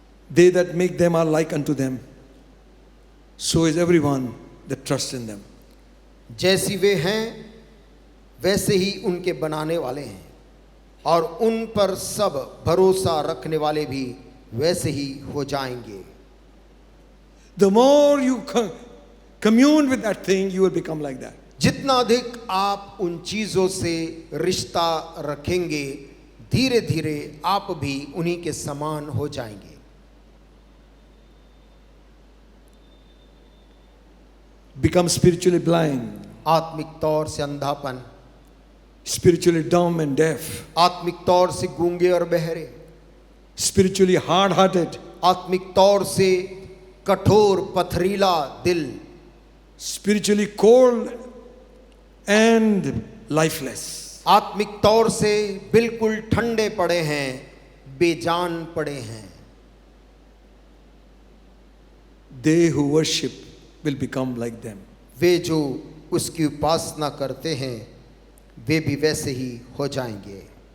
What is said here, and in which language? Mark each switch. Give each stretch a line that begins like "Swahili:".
English: they that make them are like unto them, so is everyone that trusts in them.
Hindi: जैसी वे हैं वैसे ही उनके बनाने वाले हैं, और उन पर सब भरोसा रखने वाले भी वैसे ही हो जाएंगे।
English: The more you commune with that thing, you will become like that.
Hindi: जितना अधिक आप उन चीजों से रिश्ता रखेंगे, धीरे धीरे आप भी उन्हीं के समान हो जाएंगे।
English: Become spiritually blind,
Hindi: आत्मिक तौर से अंधापन,
English: spiritually dumb and deaf,
Hindi: आत्मिक तौर से गूंगे और बहरे,
English: spiritually hard-hearted,
Hindi: आत्मिक तौर से कठोर पथरीला दिल,
English: spiritually cold and lifeless.
Hindi: आत्मिक तौर से बिल्कुल ठंडे पड़े हैं, बेजान पड़े हैं।
English: They who worship will become like them.
Hindi: वे जो उसकी उपासना करते हैं वे भी वैसे ही हो जाएंगे।